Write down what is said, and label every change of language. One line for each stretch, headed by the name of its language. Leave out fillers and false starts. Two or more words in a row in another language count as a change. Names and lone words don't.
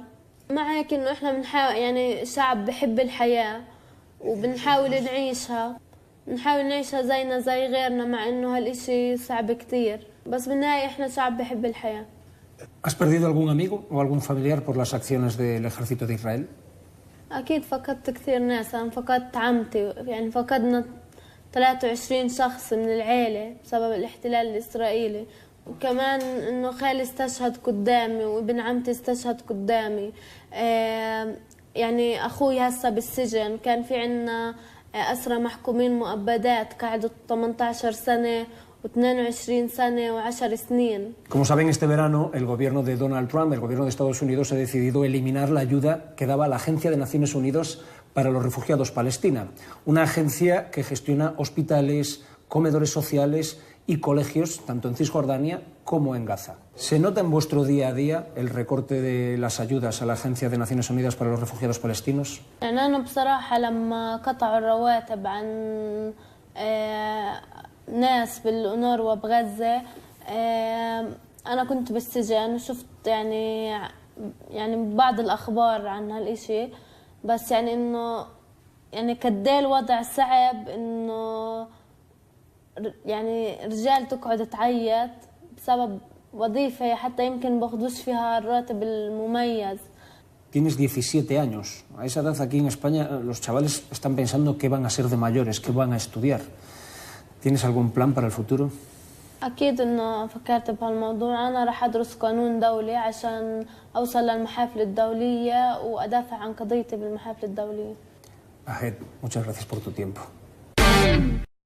Arabic: مع هيك إنه إحنا بنحاول يعني شعب بحب الحياة وبنحاول نعيشها زينا زي غيرنا، مع إنه هالإشي صعب كتير، بس بالنهاية إحنا شعب بحب الحياة.
Spanish: ¿Has perdido algún amigo o algún familiar por las acciones del ejército de Israel?
Arabic: أكيد فقدت كثير ناس. أنا فقدت عمتي، يعني فقدنا 23 شخص من العيلة بسبب الاحتلال الإسرائيلي، وكمان إنه خالي استشهد قدامي وابن عمتي استشهد قدامي. يعني أخوي هسه بالسجن، كان في عنا أسرى محكومين مؤبدات قعدوا 18 سنة و22 سنة و10 سنين.
Spanish: Como saben, este verano el gobierno de Donald Trump, el gobierno de Estados Unidos, ha decidido eliminar la ayuda que daba la Agencia de Naciones Unidas para los Refugiados Palestina, una agencia que gestiona hospitales, comedores sociales y colegios tanto en Cisjordania como en Gaza. ¿Se nota en vuestro día a día el recorte de las ayudas a la Agencia de Naciones Unidas para los Refugiados Palestinos?
Arabic: يعني أنا بصراحة لما قطعوا الرواتب عن ناس بالأونروا بغزة، أنا كنت بالسجن وشفت يعني بعض الأخبار عن هالإشي، بس يعني إنه يعني كدي الوضع صعب، إنه يعني رجال تقعد تعيط بسبب وظيفة حتى يمكن باخدوش فيها الراتب المميز.
Spanish: Tienes 17 años. A esa edad aquí en España los chavales están pensando qué van a ser de mayores, qué van a estudiar. ¿Tienes algún plan para el futuro?
Arabic: أكيد إنه فكرت بهالموضوع. أنا راح أدرس قانون دولي عشان أوصل للمحافل الدولية وأدافع عن قضيتي بالمحافل الدولية.
Spanish: Ahed, muchas gracias por tu tiempo.